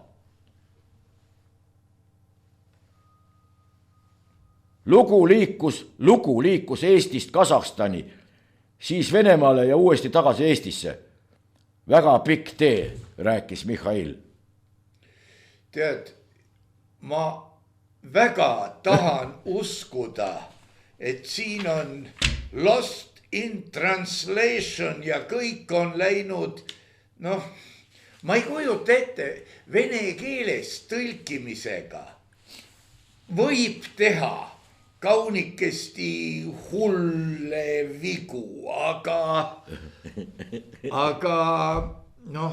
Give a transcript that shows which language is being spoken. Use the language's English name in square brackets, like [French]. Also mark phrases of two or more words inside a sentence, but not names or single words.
[Estonian] Lugu liikus Eestist Kasahstani, siis Venemaale ja uuesti tagasi Eestisse. Väga pikk tee, rääkis Mihhail. Tead, ma väga tahan uskuda, et siin on [English] lost in translation [Estonian] ja kõik on läinud, noh, ma ei kujuta ette, vene keeles tõlkimisega võib teha kaunikesti hulle vigu, aga noh.